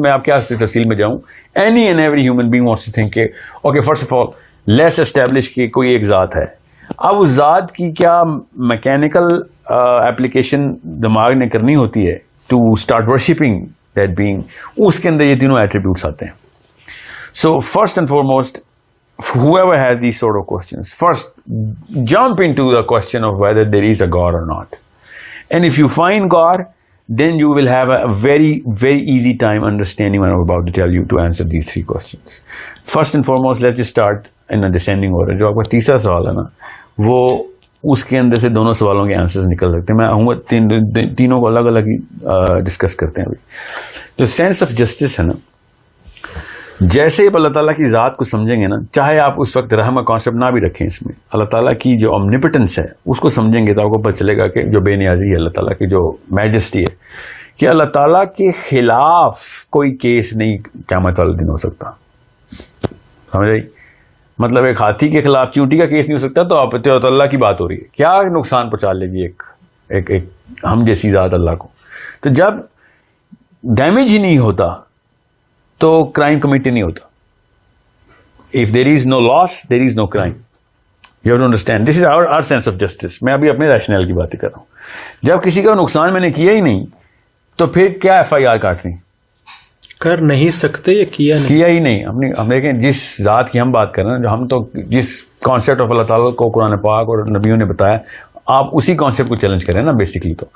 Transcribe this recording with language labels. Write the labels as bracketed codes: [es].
[ur] میں آپ کیا تفصیل میں جاؤں, [en] any and every human being wants to think کہ okay first of all let's establish کہ [ur] کوئی ایک ذات ہے. اب اس ذات کی کیا میکینیکل اپلیکیشن دماغ نے کرنی ہوتی ہے [en] to start worshipping that being, [ur] اس کے اندر یہ تینوں ایٹریبیوٹس آتے ہیں. [en] So first and foremost whoever has these sort of questions, first jump into the question of whether there is a God or not. And if you find God, then you will have a very, very easy time understanding what I'm about to tell you to answer these three questions. First and foremost, let's just start in a descending order. [ur] جو آپ کا تیسرا سوال ہے نا, وہ اس کے اندر سے دونوں سوالوں کے آنسرز نکل سکتے ہیں. میں آؤں گا تینوں کو الگ الگ ہی ڈسکس کرتے ہیں. ابھی جو سینس آف جسٹس ہے نا, جیسے آپ اللہ تعالیٰ کی ذات کو سمجھیں گے نا, چاہے آپ اس وقت رحم کا کانسیپٹ نہ بھی رکھیں, اس میں اللہ تعالیٰ کی جو اومنیپٹنس ہے اس کو سمجھیں گے تو آپ کو پتہ چلے گا کہ جو بے نیازی ہے اللہ تعالیٰ کی, جو میجسٹی ہے, کہ اللہ تعالیٰ کے خلاف کوئی کیس نہیں قیامت والے دن ہو سکتا. سمجھ رہی, مطلب ایک ہاتھی کے خلاف چیونٹی کا کیس نہیں ہو سکتا, تو آپ اللہ کی بات ہو رہی ہے, کیا نقصان پہنچا لے گی ایک ہم جیسی ذات اللہ کو. تو جب ڈیمیج ہی نہیں ہوتا تو کرائم کمیٹی نہیں ہوتا. [en] If there is no loss, there is no crime. You have to understand. This is our sense of justice. [ur] میں ابھی اپنے ریشنل کی باتیں کر رہا ہوں. جب کسی کا نقصان میں نے کیا ہی نہیں تو پھر کیا FIR کاٹنی, کر نہیں سکتے یا کیا ہی نہیں. ہم دیکھیں جس ذات کی ہم بات کر رہے ہیں, جو ہم تو جس کانسیپٹ آف اللہ تعالیٰ کو قرآن پاک اور نبیوں نے بتایا, آپ اسی کانسیپٹ کو چیلنج کریں نا بیسکلی.